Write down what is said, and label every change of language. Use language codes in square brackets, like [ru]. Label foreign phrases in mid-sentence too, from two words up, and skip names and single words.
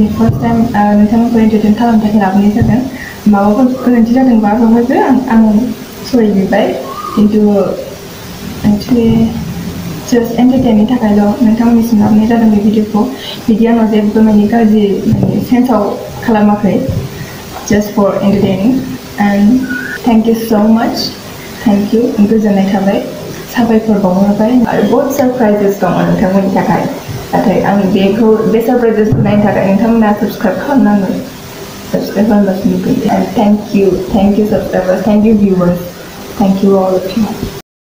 [en] first time [brx] नोंथांमोनखौ एन्टारटेन खालामनो थाखाय लाबोनाय जादों माबाफोर गोरोन्थि जादोंबा बेवहायबो आं सरि बिबाय खिन्थु [en] actually just [brx] एन्टारटेननि थाखायल' नोंथांमोननिसिम लाबोनाय जादों बे भिडिअखौ बिदि आंनाव जेबो माने गाज्रि माने सेन्सआव खालामाखै [en] just for entertaining and thank you [brx] so much thank you गोजोननाय थाबाय साबायखर बावहरबाय आरो बहुत सरप्राइजेस दङ नोंथांमोननि थाखाय नाथाय आं बेखौ बे सरप्राइजेसखौ नायनो थाखाय नोंथांमोना साबस्क्राइब खालामनांगोन साबस्क्राइब खालामबासो नुगोन [en] and thank you subscribers thank you viewers thank you all of you